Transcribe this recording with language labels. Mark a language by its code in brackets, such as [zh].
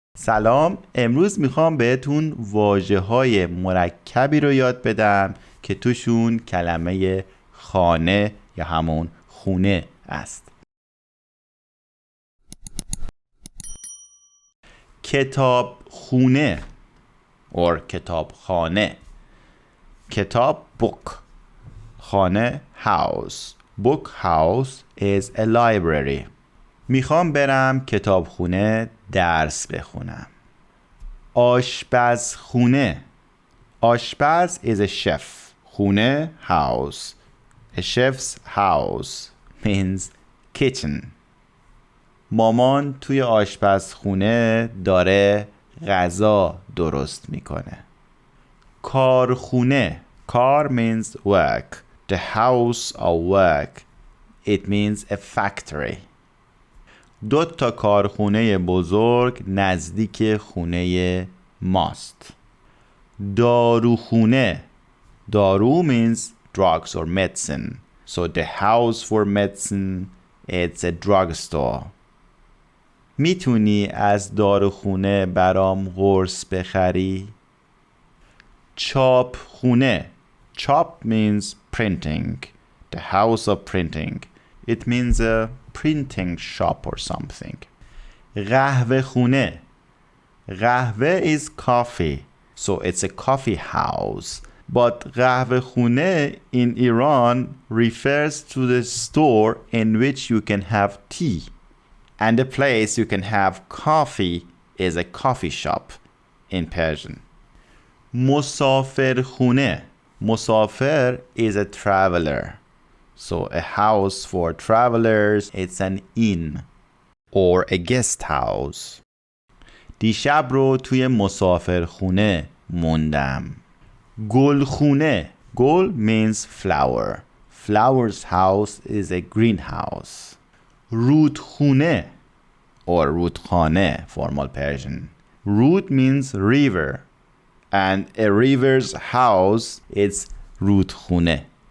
[fa] سلام، امروز میخوام بهتون واژه‌های مرکبی رو یاد بدم که توشون کلمه خانه یا همون خونه است. کتابخونه or کتابخانه. کتاب book، خانه house. [en] Book house is a library. [fa] میخوام برم کتابخونه درس بخونم. آشپزخونه. [en] آشپز is a chef. خونه house. A chef's house means kitchen. [fa] مامان توی آشپزخونه داره غذا درست میکنه. کارخونه. [en] کار means work. The house of work. It means a factory. [fa] 2 کارخونه بزرگ نزدیک خونه ماست. داروخونه. [en] دارو means drugs or medicine. So the house for medicine, it's a drugstore. [fa] میتونی از داروخونه برام قرص بخری؟ چاپخونه. [en] Chop means printing. The house of printing. It means a printing shop or something. [fa] قهوه خونه. [en] قهوه is coffee. So it's a coffee house. But قهوه خونه in Iran refers to the store in which you can have tea. And the place you can have coffee is a coffee shop in Persian. [fa] مسافرخونه. [en] مسافر is a traveler. So a house for travelers, it's an inn or a guest house. [fa] دیشب رو توی مسافرخونه موندم. گلخونه. [en] گل means flower. Flower's house is a greenhouse. رودخونه or رودخانه, formal Persian. Rud means river. And a river's house is رودخونه.